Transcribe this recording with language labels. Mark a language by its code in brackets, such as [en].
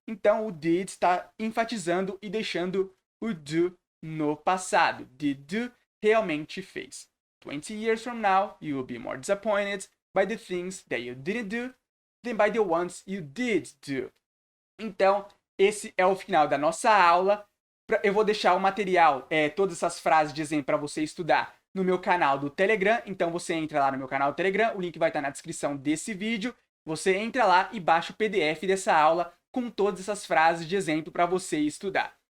[pt] Então, o did está enfatizando e deixando o do no passado. [en] Did do, [pt] realmente fez. [en] 20 years from now, you will be more disappointed by the things that you didn't do than by the ones you did do. [pt] Então, esse é o final da nossa aula. Eu vou deixar o material, todas essas frases de exemplo para você estudar no meu canal do Telegram. Então, você entra lá no meu canal do Telegram, o link vai estar na descrição desse vídeo. Você entra lá e baixa o PDF dessa aula com todas essas frases de exemplo para você estudar.